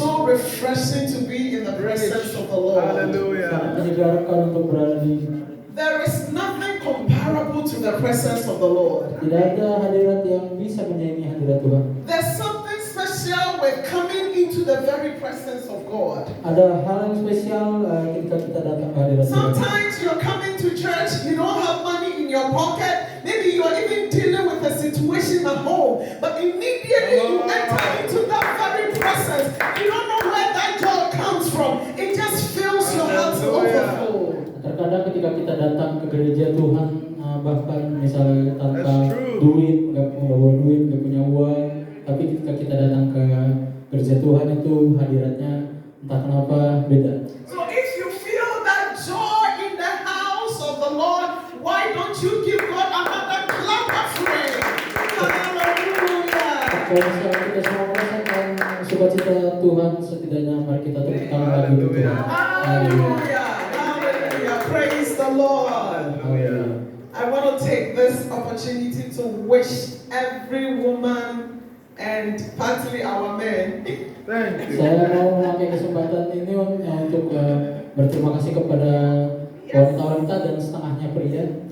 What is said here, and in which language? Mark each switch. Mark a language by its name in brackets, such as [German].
[English] refreshing to be in the presence of the Lord. [Indonesian] Sangat [English] Hallelujah. [Indonesian] menyegarkan untuk berada di [English] There is nothing comparable to the presence of the Lord. [Indonesian] tidak ada hadirat yang bisa menyaingi hadirat Tuhan. [English] There's something special with coming into the very presence of God. [Indonesian] Ada hal yang spesial ketika kita datang ke hadirat Tuhan. [English] Sometimes you're coming to church, you don't have money in your pocket, maybe you're even dealing with a situation at home, but immediately you enter into that very presence, you don't know where that joy comes from. It just fills your heart to overflow. [Indonesian] Terkadang ketika kita datang ke gereja Tuhan, bahkan misalnya tanpa [English] That's true. [Indonesian] duit, nggak bawa duit, nggak punya uang, tapi ketika kita datang ke gereja Tuhan itu hadiratnya entah kenapa beda. [English] So if you feel that joy in the house of the Lord, why don't you give God another clap offering? Hallelujah. [Indonesian] Kalau misalnya kita semua merasakan sukacita Tuhan, setidaknya mari kita tepuk tangan lagi untuk Tuhan. [English] Hallelujah. Hallelujah. Praise the Lord. [Indonesian] Haleluya. [English] I want to take this opportunity to wish every woman and partly our men Thank you. [Indonesian] Saya mau memakai kesempatan ini untuk berterima kasih kepada wanita-wanita dan setengahnya pria.